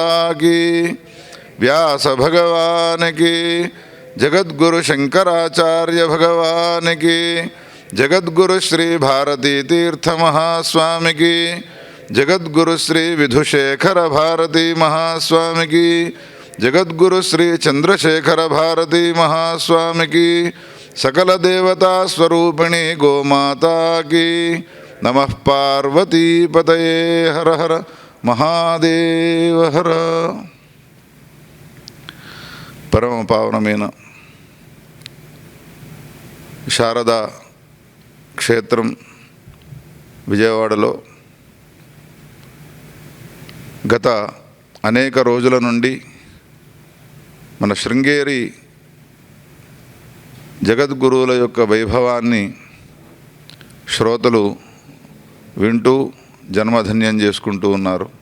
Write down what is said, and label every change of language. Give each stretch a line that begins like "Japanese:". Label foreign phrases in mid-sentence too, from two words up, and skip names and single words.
Hindi: की व्यास भगवान की जगद्गुरु शंकराचार्य भगवान की जगद्गुरु श्री भारती तीर्थ महास्वामी की जगद्गुरु श्री विधुशेखर भारती महास्वामी की जगद्गुरु श्री चंद्रशेखर भारती महास्वामी की सकल देवता स्वरूपिणी गोमाता की
Sanskrit: నమః పార్వతీపతయే హర హర మహాదేవ హర.
Telugu: పరమ పావనమైన శారదా క్షేత్రం విజయవాడలో గత అనేక రోజుల నుండి మన శృంగేరి జగద్గురువుల యొక్క వైభవాన్ని శ్రోతలు వింటూ జన్మధన్యం చేసుకుంటూ ఉన్నారు.